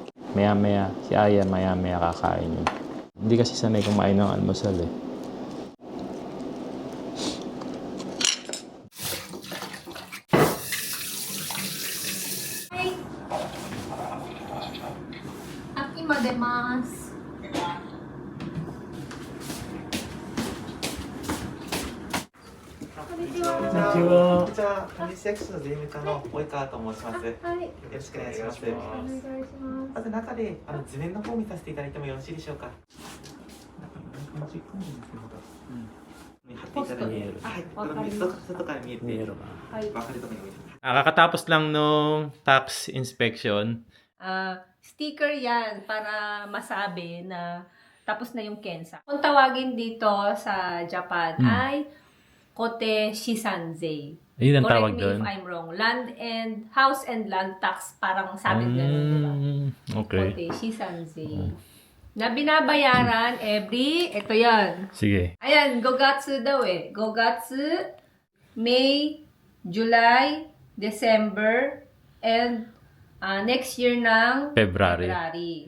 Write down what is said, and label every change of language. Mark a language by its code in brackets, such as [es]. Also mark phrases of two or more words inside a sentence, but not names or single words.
[tl] Maya-maya, si Aya maya-maya kakain yun. Hindi kasi sanay kumain ng almusal eh. Hi! Akimadamas! [ja] こんにちは。こんにちは。管理市役所の税務課の及川と申します。よはい、ろしくお願いします。お願いします。まず中で図面の方を見させていただいてもよろしいでしょうか。貼っていただいて、はい。外から見えて、はい。分かるところに置いてます。 [tl] Kakatapos lang nung [en] tax inspection. [tl] Sticker yan para masabi na tapos na yung Kensa. Kung tawagin dito sa Japan ay [ja] 固定 資産税. [tl] Ayun ang tawag [en] Correct me [tl] doon. [en] if I'm wrong. House and land tax, [tl] parang sabi ganun, di ba? Okay. [ja] 固定 資産税. [tl] Na binabayaran ito yan. Sige. Ayan, Gogatsu daw eh. [en] Gogatsu, May, July, December, and next year ng February.